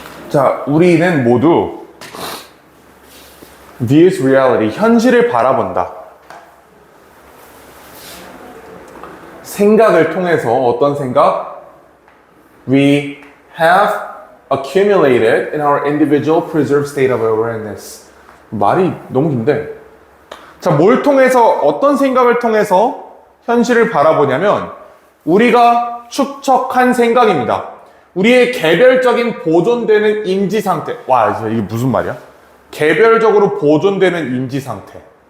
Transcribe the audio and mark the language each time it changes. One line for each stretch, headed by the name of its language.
Korean: 자, 우리는 모두
English: views reality,
Korean: 현실을 바라본다. 생각을 통해서 어떤 생각?
English: We have accumulated in our individual preserved state of awareness.
Korean: 말이 너무 긴데. 자, 뭘 통해서, 어떤 생각을 통해서 현실을 바라보냐면 우리가 축적한 생각입니다. 우리의 개별적인 보존되는 인지 상태. 와, 이게 무슨 말이야? 개별적으로 보존되는 인지 상태.